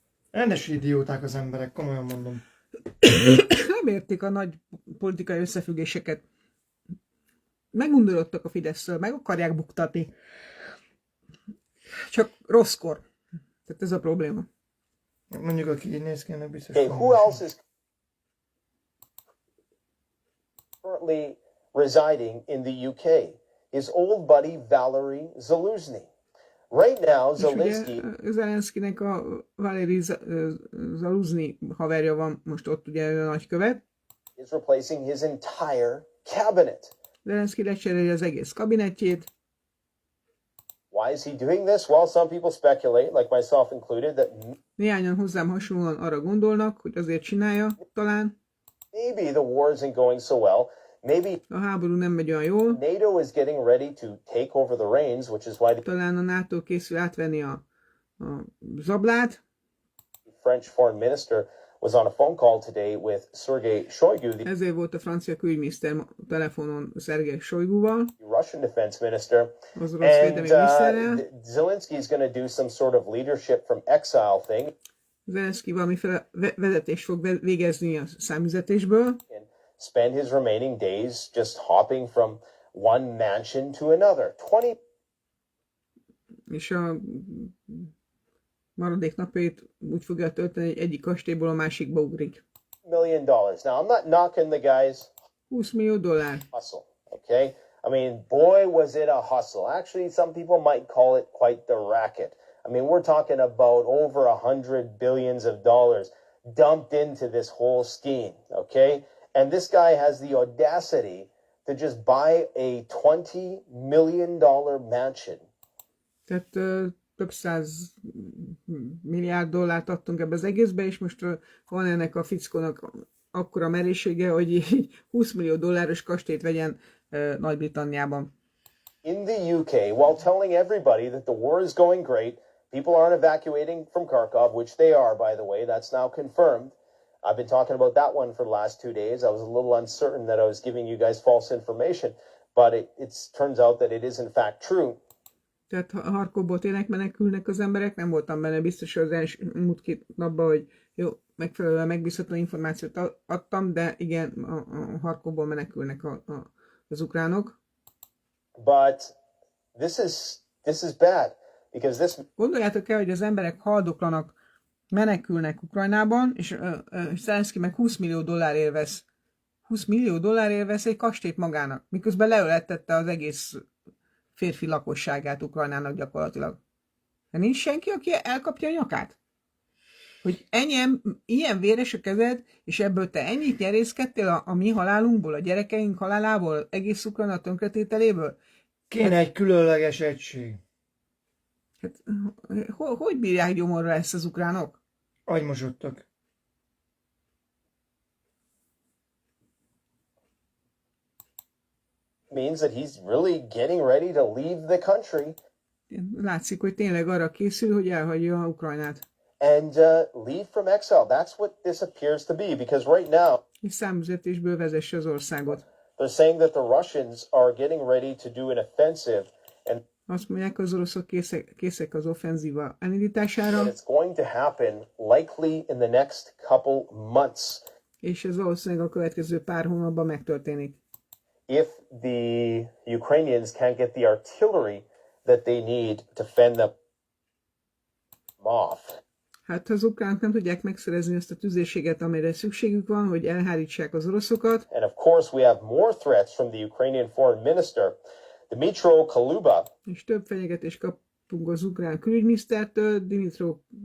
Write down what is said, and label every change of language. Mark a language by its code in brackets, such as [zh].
[hu] Rendes idióták az emberek, komolyan mondom. Nem értik a nagy politikai összefüggéseket. Megundorodtak a Fideszről, meg akarják buktatni. Csak rosszkor. Tehát ez a probléma. Mondjuk, aki így néz ki, ennek biztos. [en] Okay, who else is currently residing in the UK? His old buddy Valery Zaluzny. Right now, Zelenszkij... [hu] Zelenszkijnek a Valery Zaluzny haverja van most ott, ugye a nagykövet. [en] is replacing his entire cabinet. [hu] Zelenszkij lecseréli az egész kabinetjét. [en] Why is he doing this? Well, some people speculate, like myself included, that [hu] Néhányan hozzám hasonlóan arra gondolnak, hogy azért csinálja talán. [en] maybe the war isn't going so well. Maybe [hu] A háború nem megy olyan jól. [en] NATO is getting ready to take over the reins, which is why the [hu] Talán a NATO készül átvenni a zablát. [en] French foreign minister was on a phone call today with Sergei Shoigu, the [hu] Ezért volt a francia külügyminiszter telefonon Szergej Sojguval, [en] Russian defense minister, [hu] az orosz védelmi miniszterrel. [en] Zelensky is going to do some sort of leadership from exile thing [hu] Zelenszkij valamiféle vezetést fog végezni a számüzetésből, [en] and spend his remaining days just hopping from one mansion to another. 20 [hu] és a maradék napjait úgy fogja tölteni, hogy egyik kastélyból a másikba ugrik. [en] million. Now, I'm not knocking the guy's [hu] 20 millió dollár. [en] hustle, okay? I mean, boy, was it a hustle. Actually, some people might call it quite the racket. I mean, we're talking about over 100 billions of dollars dumped into this whole scheme, okay? And this guy has the audacity to just buy a $20 million mansion. [hu] Tehát több 100 milliárd dollárt adtunk ebbe az egészbe, és most van ennek a fickónak akkora merészsége, hogy így 20 millió dolláros kastélyt vegyen Nagy-Britanniában. [en] In the UK, while telling everybody that the war is going great, people aren't evacuating from Kharkov, which they are, by the way. That's now confirmed. I've been talking about that one for the last 2 days. I was a little uncertain that I was giving you guys false information, but it turns out that it is in fact true. [hu] Tehát Harkovból tényleg menekülnek az emberek, nem voltam benne biztos az múlt 2 napban, hogy jó, megfelelően megbízható információt adtam, de igen, a Harkovból menekülnek az ukránok. [en] But this is bad, because this... [hu] Gondoljátok el, hogy az emberek haldoklanak, menekülnek Ukrajnában, és Zelenszkij meg 20 millió dollárért vesz. 20 millió dollárért vesz egy kastélyt magának, miközben leölettette az egész férfi lakosságát Ukrajnának gyakorlatilag. De nincs senki, aki elkapja a nyakát? Hogy ilyen véres a kezed, és ebből te ennyit nyerészkedtél a mi halálunkból, a gyerekeink halálából, egész Ukrajna tönkretételéből? Kéne egy különleges egység. Hát, hogy bírják gyomorra ezt az ukránok? Agymosodtak. [en] Means that he's really getting ready to leave the country. [hu] Látszik, hogy tényleg arra készül, hogy elhagyja Ukrajnát. [en] And leave from exile. That's what this appears to be, because right now... [hu] És számüzetésből vezesse az országot. [en] They're saying that the Russians are getting ready to do an offensive, and [hu] azt mondják, az oroszok készek az offenzíva elindítására. [en] it's going to happen likely in the next couple months. [hu] És ez valószínűleg a következő pár hónapban megtörténik. [en] If the Ukrainians can't get the artillery that they need to fend them off. [hu] Hát az ukránok nem tudják megszerezni ezt a tüzérséget, amelyre szükségük van, hogy elhárítsák az oroszokat. [en] And of course we have more threats from the Ukrainian foreign minister, Dmytro Kuleba. [hu] És több fenyegetést kapunk az ukrán külügyminisztertől, Dmytro